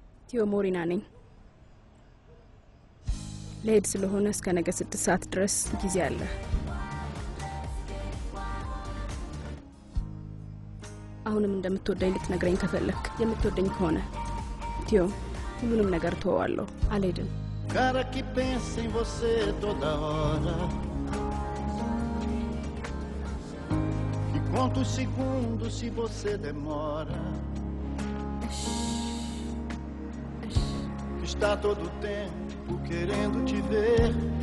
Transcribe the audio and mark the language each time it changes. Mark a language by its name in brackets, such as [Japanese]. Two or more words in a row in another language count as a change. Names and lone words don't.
[Amharic] ቲዮ ሞሪና ነኝ ለሄድ ስለሆነ እስከ ነገ 6 ሰዓት ድረስ ጊዜ አለ አሁንም እንደምትወደኝ ልትነግረኝ ከፈለክ የምትወደኝ ከሆነ ቲዮ ሁሉንም ነገር ተወዋለሁ አልሄድም [Portuguese] Cara que pensa em você toda hora E conta os segundos se você demora Está todo o tempo querendo te ver